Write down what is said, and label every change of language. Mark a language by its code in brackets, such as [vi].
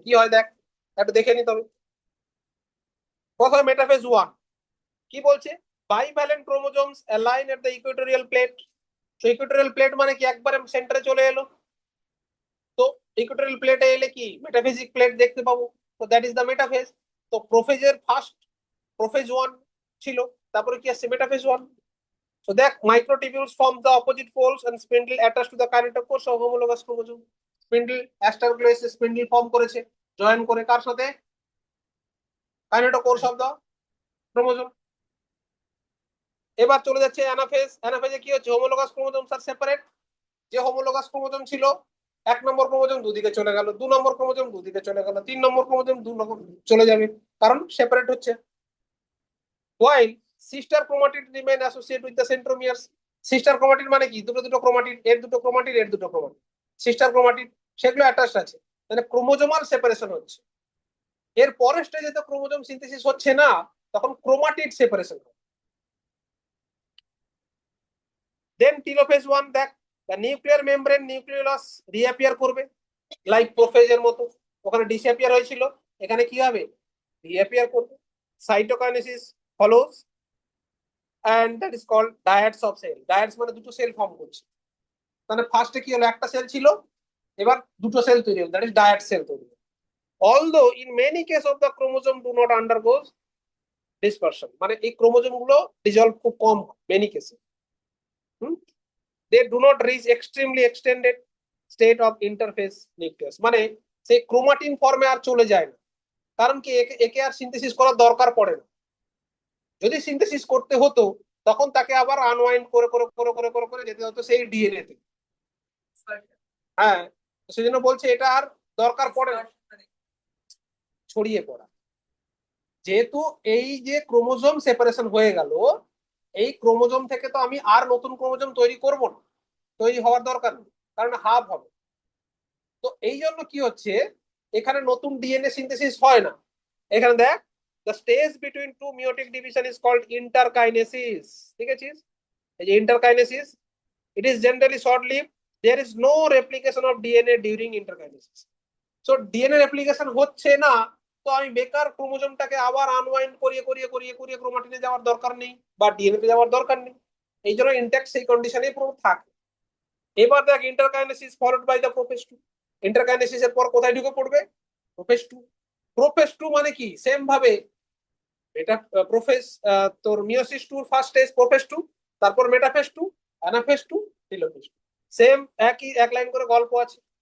[bn] কি হয় দেখ, একটু দেখে নিতে হবে। প্রথমে মেটাফেজ 1 কি বলছে, [en] Bivalent chromosomes align at the equatorial plate. [bn] তো ইকুয়েটোরিয়াল প্লেট মানে কি, একবারে সেন্টারে চলে এলো। তো ইকুয়েটোরিয়াল প্লেটে এলে কি মেটাফেজিক প্লেট দেখতে পাবো, তো [en] That is the metaphase. [bn] তো প্রোফেজের ফার্স্ট প্রোফেজ 1 ছিল, তারপরে কি আসছে metaphase 1। [en] So that microtubules form the opposite poles and spindle attached to the kinetochore of homologous chromosome. [bn] Spindle establish spindle form করেছে, জয়েন করে কার সাথে, [en] kinetochore of the chromosome। [bn] এবার চলে যাচ্ছে অ্যানাফেজ। অ্যানাফেজে কি হচ্ছে, [en] Homologous chromosomes are separate. [bn] যে হোমোলোগাস ক্রোমোজোম ছিল, 1 নম্বর ক্রোমোজোম দুদিকে চলে গেল, 2 নম্বর ক্রোমোজোম দুদিকে চলে গেল, 3 নম্বর ক্রোমোজোম চলে যাবে, কারণ সেপারেট হচ্ছে। [en] While sister chromatid remain associated with the centromeres. [bn] Sister chromatid মানে কি, দুটো দুটো ক্রোমাটিড, এর দুটো ক্রোমাটিড, এর দুটো ক্রোমাটিড, সিস্টার ক্রোমাটিড, সেগুলো অ্যাটাচড আছে, মানে ক্রোমোজোমাল সেপারেশন হচ্ছে। এর পরের স্টেজে তো ক্রোমোজোম সিনথেসিস হচ্ছে না, তখন ক্রোমাটিড সেপারেশন হয়। দেন টিলোফেজ 1 দেখ, [en] the nuclear membrane nucleolus reappear [bn] করবে, লাইক প্রোফেজের মতো। ওখানে ডিসঅ্যাপিয়ার হয়েছিল, এখানে কি হবে, রিঅ্যাপিয়ার করবে। [en] Cytokinesis follows, and that is called dyades of cell. Dyades [bn] মানে দুটো সেল ফর্ম করছে, তাহলে ফার্স্টে কি হলো, একটা সেল ছিল, এবার দুটো সেল তৈরি হলো, [en] that is dyad cell [bn] তৈরি হলো। [en] although in many case of the chromosome do not undergoes dispersion, [bn] মানে এই ক্রোমোজোম গুলো ডিজলভ খুব কম হয় [en] Many কেসে। They do not reach extremely extended state of interphase nucleus, [bn] মানে সেই ক্রোমাটিন ফর্মে আর চলে যায় না। কারণ কি, একে একে আর সিনথেসিস করার দরকার পড়ে না। যদি সিনথেসিস করতে হতো তখন তাকে আবার আনওয়াইন্ড করে করে করে করে করে করে যেতে হতো সেই ডিএনএ তে। হ্যাঁ, সেই জন্য বলছে এটা আর দরকার পড়ে না, ছড়িয়ে পড়া। যেহেতু এই যে ক্রোমোজোম সেপারেশন হয়ে গেল, এই ক্রোমোজোম থেকে তো আমি আর নতুন ক্রোমোজোম তৈরি করব না, তৈরি হওয়ার দরকার নেই, কারণ হাফ হবে। তো এই জন্য কি হচ্ছে, এখানে নতুন ডিএনএ সিনথেসিস হয় না। এখানে দেখ, [en] the stage between two meiotic division is called interkinesis, [bn] ঠিক আছে? [en] এই যে interkinesis, it is generally short lived, there is no replication of DNA during interkinesis. [bn] So DNA replication হচ্ছে না, তো আমি বেকার ক্রোমোজোমটাকে আবার আনওয়াইন্ড করিয়ে করিয়ে করিয়ে করিয়ে ক্রোমাটিনে যাওয়ার দরকার নেই বা ডিএনএ তে যাওয়ার দরকার নেই। এই জন্য ইনট্যাক্ট সেই কন্ডিশনে পুরো থাকে। এবার দেখ, [en] Interkinesis followed by the prophase two. [bn] ইন্টারকাইনেসিস এর পর কোথায় ঢুকে পড়বে, প্রোফেজ টু। প্রোফেজ টু মানে কি, সেম ভাবে এটা প্রোফেজ, তোর meiosis two first stage prophase two, তারপর metaphase two, anaphase two, telophase two, same একই এক লাইন করে গল্প আছে।